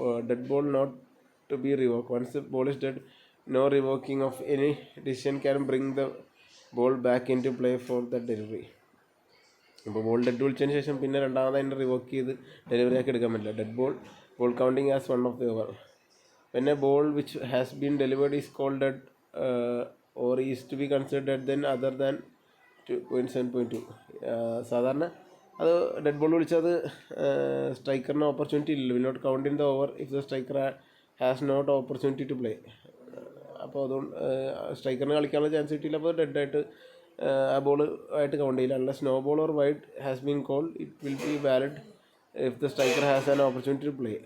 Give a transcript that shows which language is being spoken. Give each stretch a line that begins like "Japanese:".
English: Dead ball not to be revoke. Once the ball is dead no revoking of any decision can bring the ball back into play for the delivery.
Malayalam: അപ്പോൾ ball dead വിളിച്ചതിന് ശേഷം പിന്നെ രണ്ടാമത് അതിനെ revoke ചെയ്ത് delivery ആക്കി എടുക്കാൻ പറ്റില്ല.
English: Dead ball counting as one of the over. When a ball which has been delivered is called dead or is to be considered dead then other than 2.7.2.
Malayalam: സാധാരണ അത് ഡെഡ് ബോൾ വിളിച്ചത് സ്ട്രൈക്കറിന് opportunity ഇല്ല,
English: Will not count in the over if the striker has not opportunity to play.
Malayalam: അപ്പോൾ അതുകൊണ്ട് സ്ട്രൈക്കറിന് കളിക്കാനുള്ള chance കിട്ടിയില്ല, അപ്പോൾ ഡെഡായിട്ട് ആ ബോൾ ആയിട്ട് കൗണ്ട് ചെയ്യില്ല.
English: അല്ല no ball or wide has been called it will be valid if the striker has an opportunity to play.